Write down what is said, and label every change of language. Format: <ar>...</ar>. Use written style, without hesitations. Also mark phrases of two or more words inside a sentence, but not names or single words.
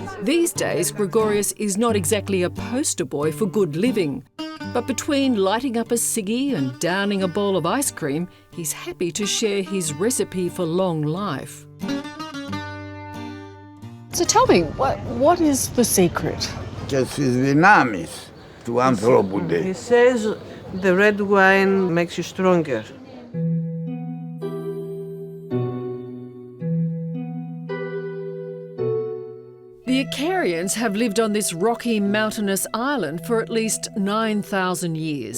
<en>These days, Gregorius is not exactly a poster boy for good living. But between lighting up a ciggy and downing a bowl of ice cream, he's happy to share his recipe for long life. So tell me, what is the secret?</en> <el>Και στις δυνάμεις του άνθρωπου.</el> <en>He says the red wine makes you stronger. The Icarians have lived on this rocky, mountainous island for at least 9,000 years.</en>